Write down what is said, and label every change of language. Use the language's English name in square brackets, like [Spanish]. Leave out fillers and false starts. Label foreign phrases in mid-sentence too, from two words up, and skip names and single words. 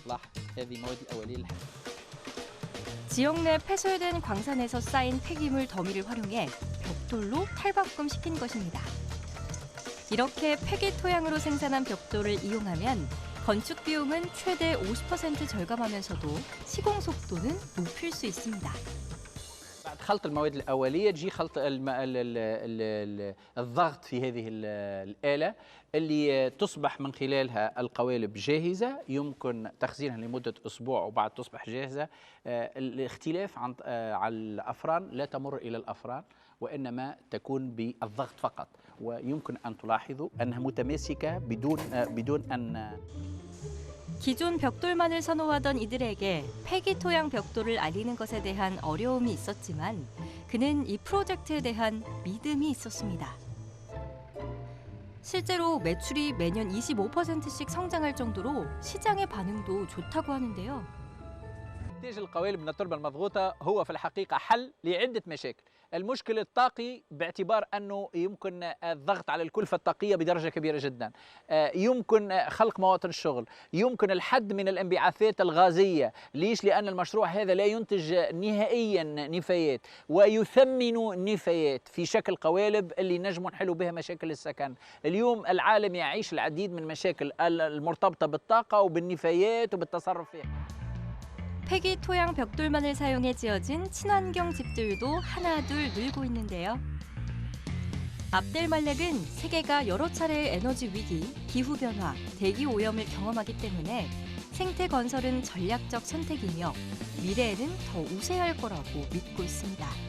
[Korean] 지역 내 폐쇄된 광산에서 쌓인 폐기물 더미를 활용해 벽돌로 탈바꿈시킨 것입니다. 이렇게 폐기 토양으로 생산한 벽돌을 이용하면 건축 비용은 최대 50% 절감하면서도 시공 속도는 높일 수 있습니다. [Arabic] بعد خلط المواد الأولية تجي خلط الضغط في هذه الآلة اللي تصبح من خلالها القوالب جاهزة يمكن تخزينها لمدة أسبوع وبعد تصبح جاهزة. الاختلاف عن الأفران لا تمر إلى الأفران وإنما تكون بالضغط فقط ويمكن أن تلاحظوا أنها متماسكة بدون أن [Korean] 기존 벽돌만을 선호하던 이들에게 폐기 토양 벽돌을 알리는 것에 대한 어려움이 있었지만 그는 이 프로젝트에 대한 믿음이 있었습니다. 실제로 매출이 매년 25%씩 성장할 정도로 시장의 반응도 좋다고 하는데요. [Arabic] إنتاج القوالب من التربة المضغوطة هو في الحقيقة حل لعدة مشاكل. المشكل الطاقي باعتبار أنه يمكن الضغط على الكلفة الطاقية بدرجة كبيرة جدا. يمكن خلق مواطن الشغل، يمكن الحد من الانبعاثات الغازية. ليش؟ لأن المشروع هذا لا ينتج نهائيا نفايات ويثمن النفايات في شكل قوالب اللي نجم نحلوا بها مشاكل السكن. اليوم العالم يعيش العديد من المشاكل المرتبطة بالطاقة وبالنفايات وبالتصرف فيها. [Korean] 폐기 토양 벽돌만을 사용해 지어진 친환경 집들도 하나둘 늘고 있는데요. 압델말렉은 세계가 여러 차례의 에너지 위기, 기후변화, 대기 오염을 경험하기 때문에 생태 건설은 전략적 선택이며 미래에는 더 우세할 거라고 믿고 있습니다.